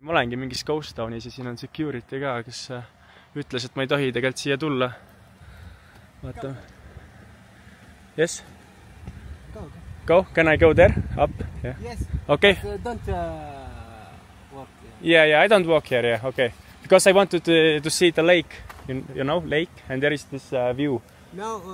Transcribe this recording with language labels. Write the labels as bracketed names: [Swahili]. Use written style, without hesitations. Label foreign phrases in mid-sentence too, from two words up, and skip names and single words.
[Estonian] Ma olengi mingis [English] Ghost Townis [Estonian] ja siin on security ka, kes ütles, et ma ei tohi tegelikult siia tulla. Vaata. [English] Yes? Go? Can I go there? Up? Yeah. Yes. Okay. But don't walk here. Yeah, I don't walk here, yeah, okay. Because I wanted to see the lake, you know, lake, and there is this view. No,